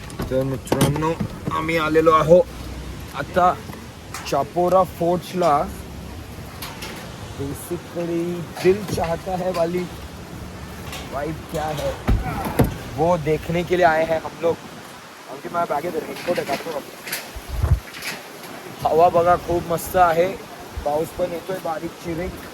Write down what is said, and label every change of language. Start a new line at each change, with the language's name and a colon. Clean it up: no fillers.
Marathi: तर मित्रांनो आम्ही आलेलो आहो आता चापोरा फोर्ट्सला.
Hindi: बेसिकली दिल चाहता है वाली वाइब क्या है वो देखने के लिए आए हैं हम लोग.
Marathi: आमची माझ्या बॅगेत रेनकोट आहे. काढतो. हवा बघा खूप मस्त आहे. पाऊस पण येतोय बारीक चिरीक.